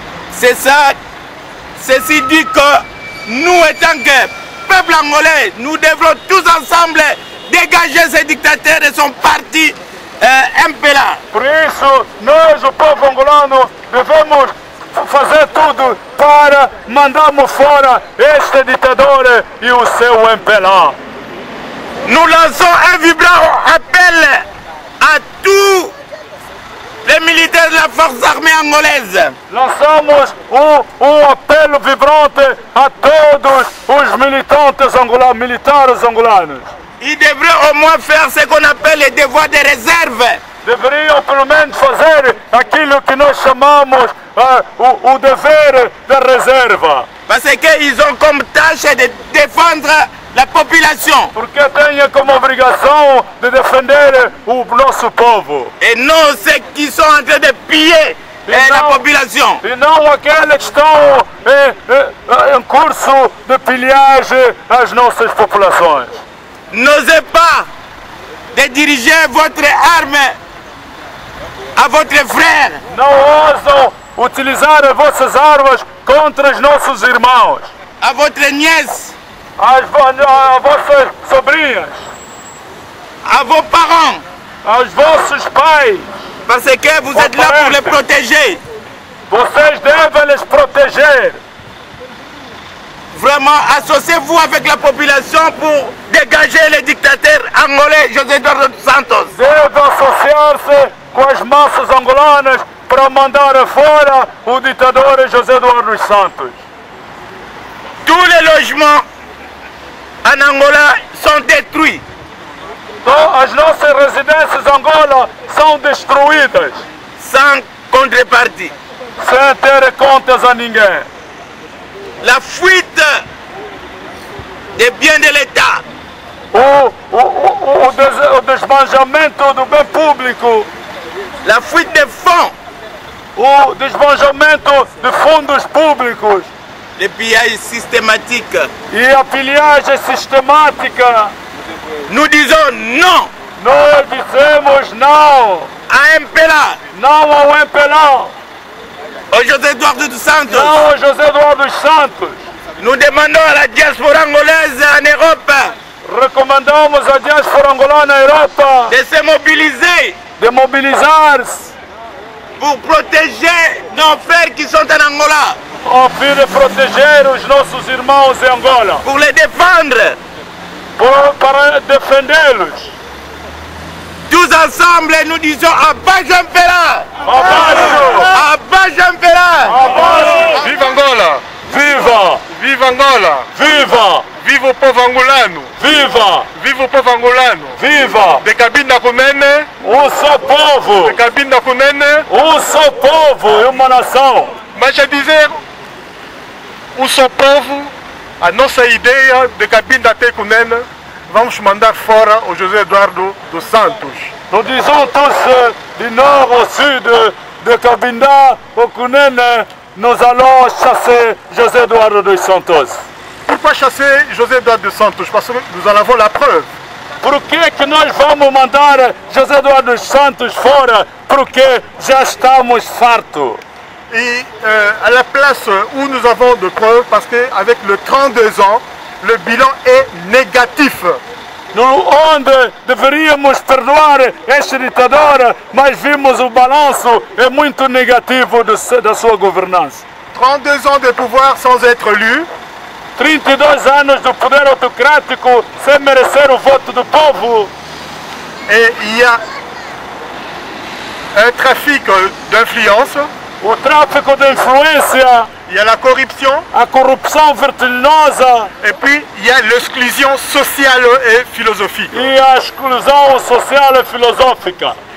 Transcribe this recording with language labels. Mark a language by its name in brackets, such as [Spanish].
[French] C'est ça, ceci dit que nous, étant que peuple angolais, nous devrons tous ensemble dégager ces dictateurs de son parti MPLA. [Portuguese] Por isso, nós, o povo angolano, devemos fazer tudo para mandarmos fora este ditador e o seu MPLA. [French] Nous lançons un vibrant appel à tous les militaires de la force armée angolaise. [Portuguese] Lançamos apelo vibrante a todos os militares angolanos. [French] Ils devraient au moins faire ce qu'on appelle les devoirs de réserve. [Portuguese] Deveriam pelo menos fazer aquilo que nós chamamos o dever da reserva. [French] Parce qu'ils ont comme tâche de défendre la population. [Portuguese] Porque têm como obrigação de defender o nosso povo. [French] Et non ceux qui sont en train de piller la population. [Portuguese] E não aqueles que estão em curso de pilhagem às nossas populações. [French] N'osez pas de diriger votre arme à votre frère. [Portuguese] Não ousam utilizar as vossas armas contra os nossos irmãos, [French] à votre nièce, [Portuguese] a vossas sobrinhas, [French] à vos parents. [Portuguese] aos vossos pais. [French] Parce que vous êtes là pour les protéger. [Portuguese] Vocês devem les proteger. [French] Vraiment, associez-vous avec la population pour dégager les dictateurs angolais José Eduardo dos Santos. [Portuguese] Devem associar-se com as massas angolanas para mandar fora o ditador José Eduardo dos Santos. [French] Tous les logements en Angola sont détruits. [Portuguese] As nossas residências em Angola são destruídas [French] sans contrepartie. [Portuguese] sem ter contas a ninguém. [French] La fuite des biens de l'État, [Portuguese] O desbanjamento do bem público, [French] la fuite des fonds, [Portuguese] o desbanjamento de fundos públicos [French] le pillage systématique. [Portuguese] e a pilhagem sistemática. [French] Nous disons non [Portuguese] Nós dissemos não, [French] à MPLA, [Portuguese] não ao MPLA, [French] au José Eduardo dos Santos. [Portuguese] não ao José Eduardo dos Santos. [French] Nous demandons à la diaspora angolaise en Europe [Portuguese] Recomendamos à diáspora angolana na Europa [French] de se mobiliser [Portuguese] de mobilizar-se [French] pour protéger nos frères qui sont en Angola, [Portuguese] a fim de proteger os nossos irmãos em Angola, [French] pour les défendre. [Portuguese] para defendê-los. [French] Tous ensemble, nous disons [Portuguese] Abajo MPLA, Abaixo! Abajo MPLA. Abaixo! Viva Angola! Viva! Viva Angola! Viva! Viva Viva o povo angolano! Viva! Viva o povo angolano! Viva! De Cabinda Kunene, Só povo! de Cabinda Kunene, Só povo e uma nação! mas a dizer o só povo, a nossa ideia de Cabinda até Kunene, vamos mandar fora o José Eduardo dos Santos. [French] Nous disons tous du nord au sud, de Cabinda au Cunene, nous allons chasser José Eduardo dos Santos. Pourquoi chasser José Eduardo dos Santos? Parce que nous en avons la preuve. [Portuguese] Por que nós vamos mandar José Eduardo dos Santos fora? Porque já estamos fartos. [French] Et à la place où nous avons de preuves, parce qu'avec le 32 ans, le bilan est négatif. [Portuguese] Onde deveríamos perdoar este ditador, mas vimos o balanço é muito negativo da sua governança. [French] 32 ans de pouvoir sans être élu, [Portuguese] 32 anos do poder autocrático sem merecer o voto do povo. [French] et il y a un trafic d'influence, [Portuguese] O tráfico de influência, [French] il y a la corruption, [Portuguese] a corrupção vertiginosa [French] et puis il y a l'exclusion sociale et philosophique. [Portuguese] e a exclusão social e filosófica.